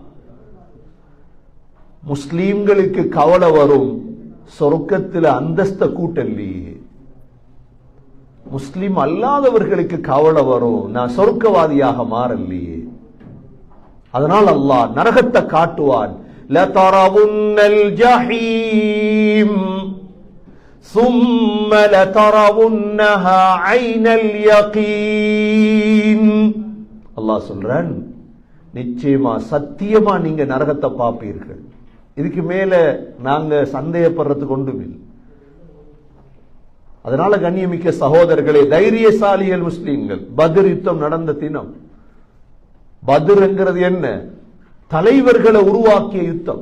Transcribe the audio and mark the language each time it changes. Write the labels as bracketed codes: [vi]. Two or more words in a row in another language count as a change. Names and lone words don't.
[ta] முஸ்லீம்களுக்கு கவலை வரும், சொர்க்கத்தில் அந்தஸ்த கூட்டல்லையே. முஸ்லிம் அல்லாதவர்களுக்கு கவலை வரும், நான் சொர்க்கவாதியாக மாறலையே. அதனால் அல்லாஹ் நரகத்தை காட்டுவான். [ar] لترون الجحيم ثم لترونها عين اليقين. [ta] அல்லாஹ் சொல்றான், நிச்சயமா சத்தியமா நீங்க நரகத்தை பார்ப்பீர்கள். இதுக்கு மேல நாங்க சந்தேகப்படுறதுக்கு ஒன்றும் இல்லை. அதனால கண்ணியமிக்க சகோதரர்களே, தைரியசாலிகள் முஸ்லீம்கள், பத்ர் யுத்தம் நடந்த தினம். பத்ர் என்கிறது என்ன? தலைவர்களை உருவாக்கிய யுத்தம்.